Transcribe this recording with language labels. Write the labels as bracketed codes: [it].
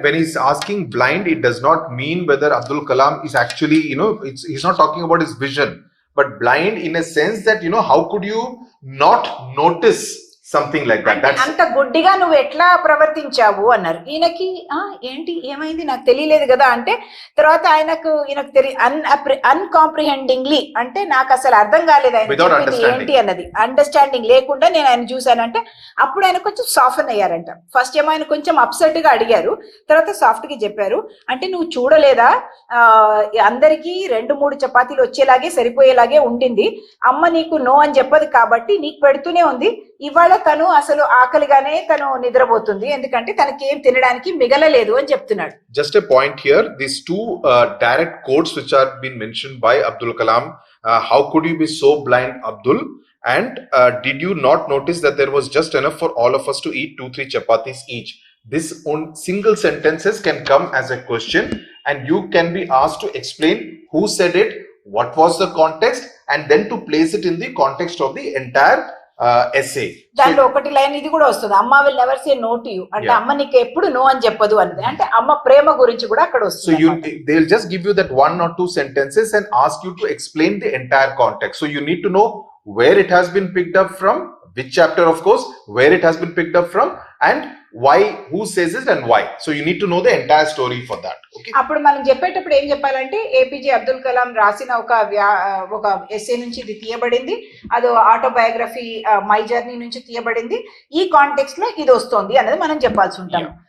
[en] When he's asking blind, it does not mean whether Abdul Kalam is actually, he's not talking about his vision, but blind in a sense that, how could you not notice something like that? That's [te] అంత గుడ్డిగా నువ్వు ఎట్లా ప్రవర్తించావు అన్నారు. ఈయనకి ఏంటి ఏమైంది నాకు తెలియలేదు కదా అంటే, తర్వాత ఈయనకు అన్కాంప్రిహెండింగ్లీ అంటే నాకు అసలు అర్థం కాలేదు ఆయన ఏంటి అన్నది, అండర్స్టాండింగ్ లేకుండా నేను ఆయన చూశానంటే అప్పుడు ఆయన కొంచెం సాఫ్ట్ అయ్యారంట. ఫస్ట్ ఏమో ఆయన కొంచెం అప్సెట్ గా అడిగారు, తర్వాత సాఫ్ట్ గా చెప్పారు. అంటే నువ్వు చూడలేదా, అందరికీ 2-3 చపాతీలు వచ్చేలాగే సరిపోయేలాగే ఉండింది, అమ్మ నీకు నో అని చెప్పదు కాబట్టి నీకు పెడుతూనే ఉంది. ఇవాళ తను అసలు ఆకలిగానే తను నిద్రపోతుంది, ఎందుకంటే తనకి ఏం తినడానికి మిగలలేదు అని చెప్తున్నాడు. [en] Just a point here, these two direct quotes which are been mentioned by Abdul Kalam, how could you be so blind, Abdul, and did you not notice that there was just enough for all of us to eat 2-3 chapatis each? This single sentences can come as a question and you can be asked to explain who said it, what was the context, and then to place it in the context of the entire essay. [te] దాంట్లో ఒకటి line ఇది కూడా వస్తుంది, అమ్మ [en] will never say no to you [te] అంటే అమ్మ నీకు ఎప్పుడు నో అని చెప్పదు అన్నది, అంటే అమ్మ ప్రేమ గురించి కూడా అక్కడ వస్తుంది. [en] So they'll just give you that 1 or 2 sentences and ask you to explain the entire context. So you need to know where it has been picked up from, which chapter of course, where it has been picked up from, and why, who says it and why. So you need to know the entire story for that. Okay. [te] అప్పుడు మనం చెప్పేటప్పుడు ఏం చెప్పాలంటే APJ Abdul Kalam రాసిన ఒక essay నుంచి ఇది తీయబడింది, అది ఆటోబయోగ్రఫీ మై జర్నీ నుంచి తీయబడింది, ఈ కాంటెక్స్ట్ లో ఇది వస్తుంది అనేది మనం చెప్పాల్సి ఉంటాం.